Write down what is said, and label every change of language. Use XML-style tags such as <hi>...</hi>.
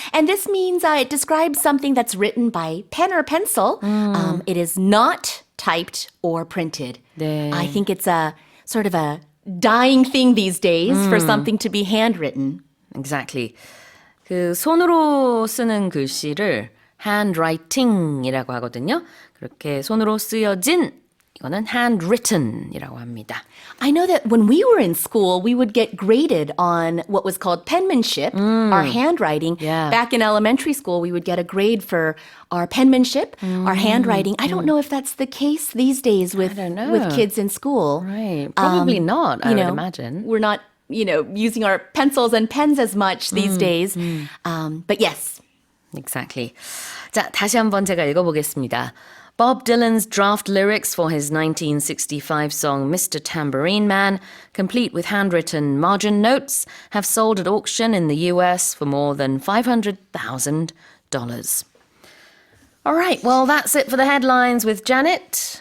<en>And this means it describes something that's written by pen or pencil. It is not typed or printed.</en> <ko>네.</ko> <en>I think it's a sort of a dying thing these days for something to be handwritten. Exactly.</en> <ko>그 손으로 쓰는 글씨를 handwriting이라고 하거든요. 그렇게 손으로 쓰여진 이거는 handwritten이라고 합니다.</ko> <en>I know that when we were in school, we would get graded on what was called penmanship, our handwriting. Yeah. Back in elementary school, we would get a grade for our penmanship, our handwriting. I don't know if that's the case these days with don't know. with kids in school. Right. Probably not, I would imagine. We're not, using our pencils and pens as much these days. But yes. Exactly.</en> <ko>자, 다시 한번 제가 읽어보겠습니다.</ko> <en>Bob Dylan's draft lyrics for his 1965 song Mr. Tambourine Man, complete with handwritten margin notes, have sold at auction in the US for more than $500,000. All right, well, that's it for the headlines with Janet.</en>